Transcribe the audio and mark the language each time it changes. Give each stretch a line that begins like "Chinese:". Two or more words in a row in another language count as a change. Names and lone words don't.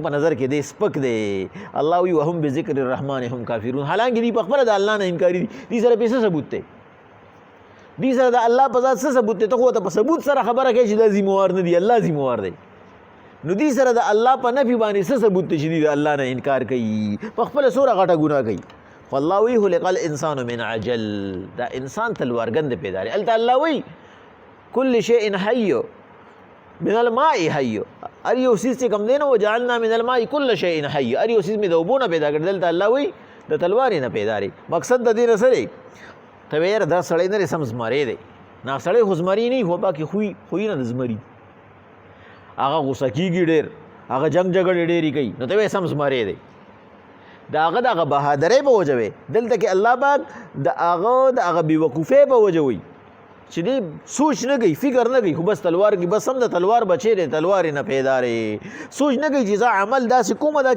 Pashto: په نظر کې دی سپک دی الله وایي
Arabic: وهم بذکر الرحمن هم کافرون
Pashto: حالانکه دی په خپله د الله نه انکاري دي دی سره پې څه ثبوت دی دی سره د الله په ذات څه ثبوت دی ته خو ته په ثبوت سره خبره کوي چې دا ذمہوار نه دی الله ذمہوار دی نو دی سره د الله په نفي باندې څه ثبوت دی چې دی د الله نه انکار کوي په خپله څومره غټه ګناه کوي خو الله وایي
Arabic: خلق الانسان من عجل
Pashto: دا انسان تلوارګند پیدا دی هلته الله وایي
Arabic: کل شیء حی من الماء حی
Pashto: هر یو څیز چې کوم دی نو
Arabic: وجعلنا من الماء کل شیء حی
Pashto: هر یو څیز مې د اوبو نه پیدا کړی دلته الله وایي د تلوارې نه پیدا دی مقصد د دې نه څه دی ته وایې یاره دا سړی نه دی سم زمری دی نه سړی خو زمري نه وي خو باقي خوی نه د زمري هغه غوسه کېږي ډېر هغه جنګ جګړې ډېرې کوي نو ته وایې سم زمری دی د هغه د هغه بهادرۍ په وجه وی دلته کې الله پاک د هغه بېوقوفۍ په وجه وی چې دی سوچ نه کوي فکر نه کوي خو بس تلوار کې بس هم د تلوار بچی دی تلوار یې نه پیدا دی سوچ نه کوي چې زه عمل داسې کومه دا چې